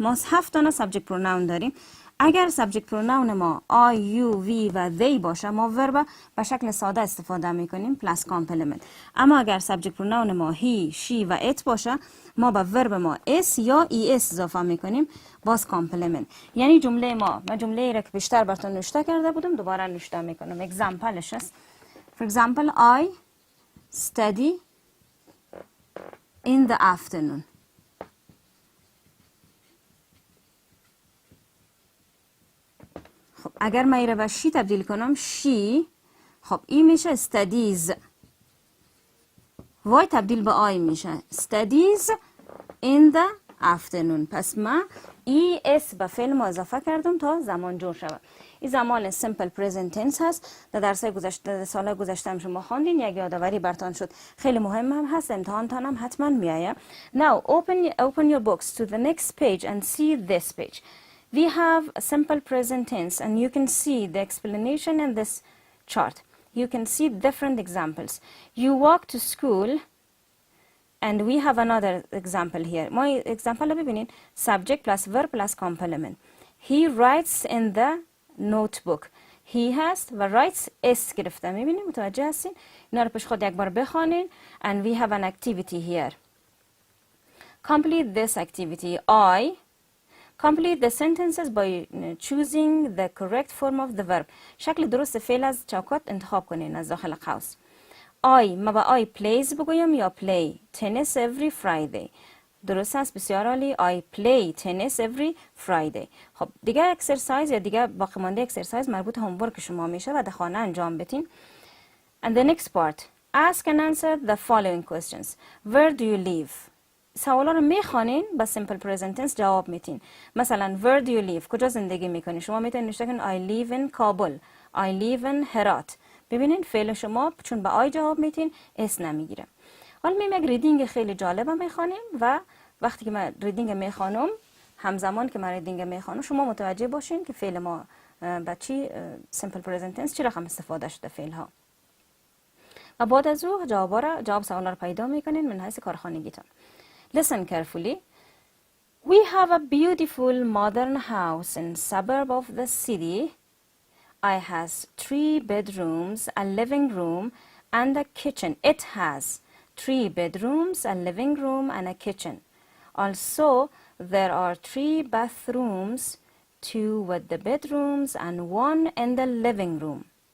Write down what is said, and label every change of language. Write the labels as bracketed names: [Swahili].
[Persian] ما 7 تا سابجکت پروناون داریم. اگر سابجکت پروناون ما I, you, we و they باشه، ما ورب به شکل ساده استفاده میکنیم پلاس کامپلمنت. اما اگر سابجکت پروناون ما he, she و it باشه، ما به ورب ما s یا es اضافه میکنیم باز کامپلمنت. یعنی جمله ما، من جمله را که بیشتر براتون نوشته کرده بودم دوباره نوشته میکنم. اگزامپلش است. [English] For example, I study in the afternoon. [Persian] خب اگر من ایره به شی تبدیل کنم، شی، خب این میشه studies. وای تبدیل به آی میشه [English] studies in the afternoon. [Persian] پس ما es به فعل ما اضافه کردم تا زمان جور شود. این زمان simple present tense هست. در درس گذشته سال گذشته هم شما خواندین، یک یادآوری براتون شد. خیلی مهم هم هست، امتحانتان هم حتما میآید. [English] Now open your books to the next page and see this page. We have a simple present tense and you can see the explanation in this chart. You can see different examples. You walk to school and we have another example here. My example [Persian] رو ببینین. [English] Subject plus verb plus complement. He writes in the notebook. [Persian] He هست و writes اس گرفته. میبینین؟ متوجه هستین؟ اینا رو پیش خود یک بار بخوانین. [English] And we have an activity here. Complete this activity. I complete the sentences by choosing the correct form of the verb. [Persian] شکل درست فعل از چوکات انتخاب کنین از داخل قوس. ما با [English] I plays [Persian] بگویم یا [English] play tennis every Friday. [Persian] درست است، بسیار عالی. [English] I play tennis every Friday. [Persian] خب دیگه اکسرسایز یا دیگه باقی مانده اکسرسایز مربوط هومورک شما میشه و در خانه انجام بدین. [English] And the next part. Ask and answer the following questions. Where do you live? [Persian] سوالا رو میخوانین با simple present tense جواب میتین. مثلا [English] where do you live؟ [Persian] کجا زندگی میکنین؟ شما میتونین نوشته کنین [English] I live in Kabul. I live in Herat. [Persian] ببینین فعل شما چون با آی جواب میتین اس نمیگیره. حالا میم یک ریدینگ خیلی جالب میخوانیم و وقتی که من ریدینگ میخوانم همزمان که من ریدینگ میخوانم شما متوجه باشین که فعل ما با چی simple present tense چی رقم استفاده شده فعل ها. و بعد از او جواب سوالا رو پیدا میکنین من حیث کارخانگیتون. [English] Listen carefully. We have a beautiful modern house in suburb of the city. It has 3 bedrooms, a living room, and a kitchen. It has 3 bedrooms, a living room, and a kitchen. Also, there are 3 bathrooms, 2 with the bedrooms, and 1 in the living room.